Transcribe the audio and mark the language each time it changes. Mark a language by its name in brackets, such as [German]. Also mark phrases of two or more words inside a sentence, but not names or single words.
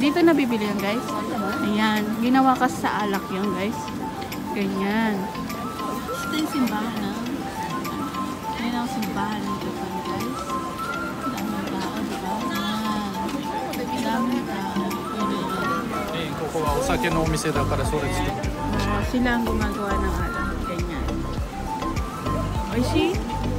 [Filipino] Dito nabibili yun, guys. Ayan. Ginawa kasi sa alak yun, guys. Ganyan. Ito yung simbahan, ha? Ayan ang simbahan dito pa, guys. Daming tao, diba? Ayan. Daming tao. Ayan. [Japanese] ここはお酒のお店だからそれ作ってる。 [Filipino] Sila ang gumagawa ng alak. Ganyan. Oishi?